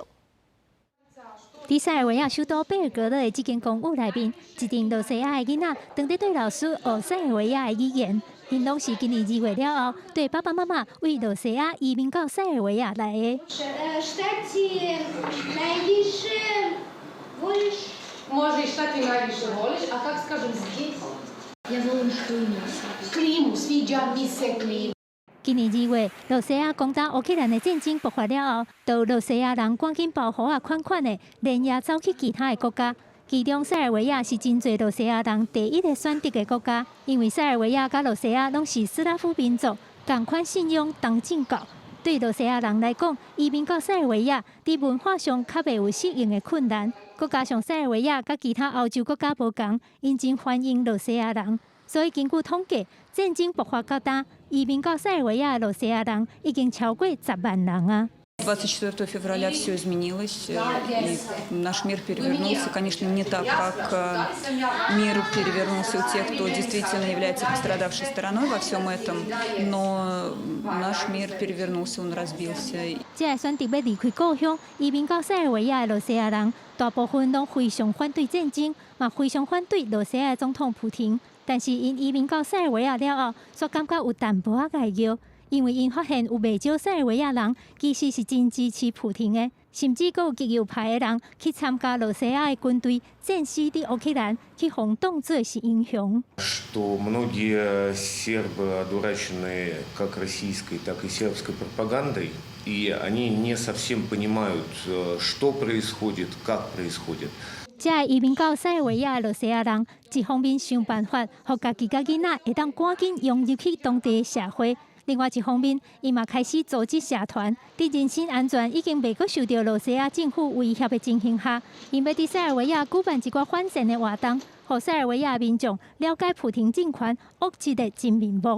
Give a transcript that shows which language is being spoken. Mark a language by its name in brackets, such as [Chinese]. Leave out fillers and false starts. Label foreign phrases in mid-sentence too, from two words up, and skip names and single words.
[Min Nan Chinese] 伫塞尔维亚首都贝尔格勒的这间公寓内面，一群罗西亚的囡仔当地对老师学塞尔维亚的语言，因拢是今年2月了后，对爸爸妈妈为罗西亚移民到塞尔维亚来的。 [Serbian] Može i šta ti najviše voliš, a kako kažem zdi? Ja volim klimu. Klimu, sviđa mi se klima. [Min Nan Chinese] 今年2月，罗西亚攻打乌克兰的战争爆发了后，就罗西亚人赶紧保护啊款的，连夜走去其他的国家。其中塞尔维亚是真侪罗西亚人第一个选择的国家，因为塞尔维亚甲罗西亚拢是斯拉夫民族，同款信仰东正教。对罗西亚人来讲，移民到塞尔维亚，伫文化上较袂有适应的困难。再加上塞尔维亚甲其他欧洲国家无同，因真欢迎罗西亚人，所以根据统计，战争爆发到今，移民到塞尔维亚的罗西亚人已经超过10万人啊。 [Russian] 24 февраля все изменилось, и наш мир перевернулся, конечно, не так, как мир перевернулся у тех, кто действительно является пострадавшей стороной во всем этом, но наш мир перевернулся, он разбился. [Min Nan Chinese] 这选择要离开故乡，移民到塞尔维亚的罗西亚人，大部分拢非常反对战争，嘛非常反对罗西亚总统普丁。但是因移民到塞尔维亚了后，却感觉有淡薄仔解忧。因为因发现有袂少塞尔维亚人其实是真支持普丁的，甚至佫有极右派的人去参加罗西亚的军队战死伫乌克兰，去互当作是英雄。 [Russian] Что многие сербы одурачены как российской, так и сербской пропагандой, и они не совсем понимают, что происходит, как происходит. [Min Nan Chinese] 这移民到塞尔维亚的罗西亚人，一方面想办法，互家己甲囡仔会当赶紧融入去当地的社会。另外一方面，伊嘛开始组织社团，伫人身安全已经袂阁受到罗西亚政府威胁的情形下，因要伫塞尔维亚举办一寡反战的活动，互塞尔维亚民众了解普丁政权恶质的真面目。